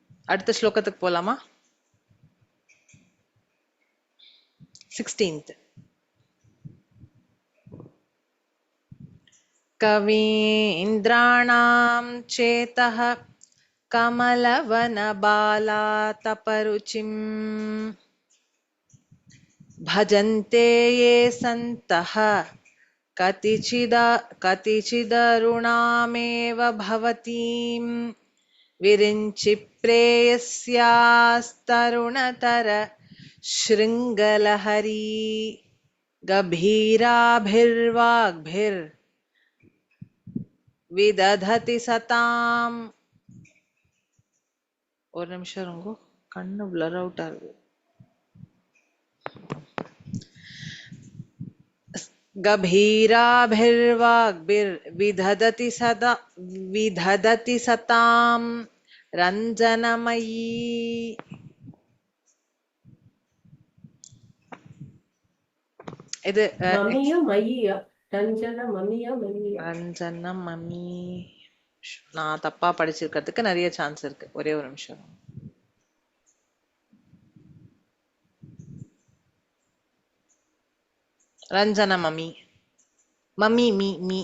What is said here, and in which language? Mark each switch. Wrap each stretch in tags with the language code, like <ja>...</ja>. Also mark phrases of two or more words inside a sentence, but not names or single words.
<ta>அடுத்த ஸ்லோகத்துக்கு போலாமா? 16th.</ta> <sa>कवीन्द्राणां चेतः कमलवनबालातपरुचिं भजन्ते ये सन्तः कतिचिदरुणामेव भवतीं विरिञ्चि प्रेयस्यास्तरुणतर शृङ्गलहरी गभीराभिर्वाग्भिर्विदधति सताम्.</sa> <ta>ஒரு நிமிஷம் இருங்க, கண்ணு பிளர் அவுட் ஆகுது.</ta> <sa>गभीराभिर्वाग्भिर्विदधति सदा विदधति सतां रञ्जनमयी.</sa> <ta>இது மமியா மயியா ரஞ்சன மமியா மமியா ரஞ்சனமமி. நான் தப்பா படிச்சிருக்கிறதுக்கு நிறைய சான்ஸ் இருக்கு. ஒரே ஒரு நிமிஷம். ரஞ்சனமமி, மம்மி மீ மீ.</ta>